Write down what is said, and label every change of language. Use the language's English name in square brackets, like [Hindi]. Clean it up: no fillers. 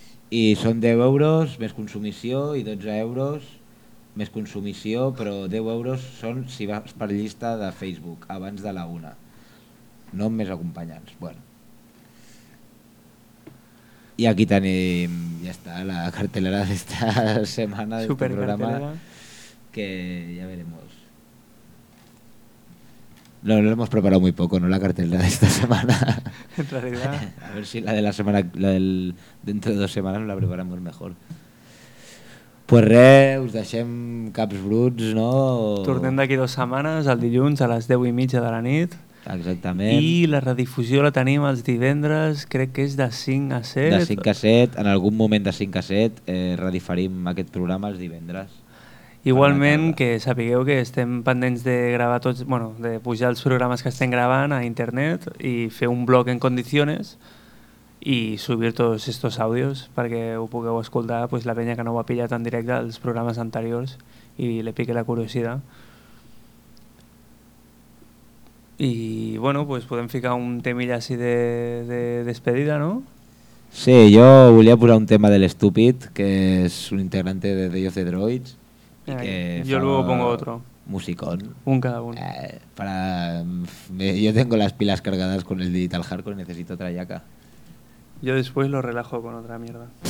[Catalan] I són 10 euros més consumició i 12 euros més consumició, però 10 euros són si vas per llista de Facebook abans de la una. No amb més acompanyants. Bueno. I aquí tenim, ja està, la cartelera d'esta setmana d'aquest programa. [Spanish] Que ja veremos. No, no l'hemos preparado muy poco, ¿no? La cartelera de esta semana. En realidad. A ver si la de la semana, la del, dentro de dos semanas la preparamos mejor. [Catalan] Pues re, us deixem caps bruts, ¿no? Tornem d'aquí dues setmanes, el dilluns, a les 10:30 de la nit. Exactament. I la redifusió la tenim els divendres, crec que és de 5 a 7. De 5 a 7, en algun moment de 5 a 7, rediferim aquest programa els divendres. Igualment, que sapigueu que estem pendents de gravar tots, bueno, de pujar els programes que estem gravant a internet i fer un blog en condicions i subir tots aquests àudios perquè ho pugueu escoltar, pues, la penya que no ho ha pillat en directe als programes anteriors i li pique la curiositat. I bueno, pues podem ficar un temilla així de despedida, no? Sí, jo volia posar un tema de l'Estúpid, que és un integrante de Day of the Droids. [Spanish] Yo luego pongo otro. Musicón. Un cada uno. Yo tengo las pilas cargadas con el Digital Hardcore y necesito otra yaca. Yo después lo relajo con otra mierda.